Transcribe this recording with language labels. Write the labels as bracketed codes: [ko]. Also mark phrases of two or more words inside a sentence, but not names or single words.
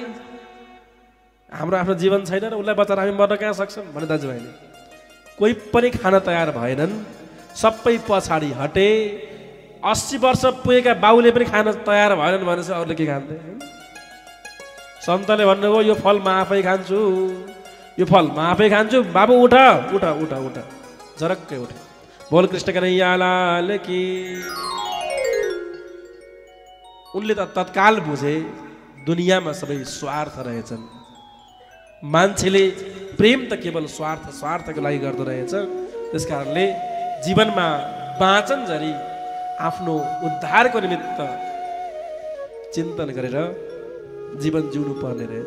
[ne] हाम्रो आफ्नो जीवन छैन र उसलाई बचाएर हामी मर्न कहाँ सक्छौँ भने दाजुभाइले कोही पनि खान तयार भएनन्, सबै पछाडि हटे। 80 वर्ष पुगेका बाउले पनि खान तयार भएनन् भनेपछि अरूले के खान्थे? सन्तले भन्नुभयो यो फल म आफै खान्छु, यो फल म आफै खान्छु, बाबु उठ उठ उठ उठ, झरक्कै उठ। [hi] बोल कृष्ण कन्हैया लाल की। [ne] उनले त तत्काल बुझे दुनियाँमा सबै स्वार्थ रहेछन्, मान्छेले प्रेम त केवल स्वार्थको लागि गर्दो रहेछ। त्यस कारणले जीवनमा बाँचनजरी आफ्नो उद्धारको निमित्त चिन्तन गरेर जीवन जिउनु पर्ने रहेछ।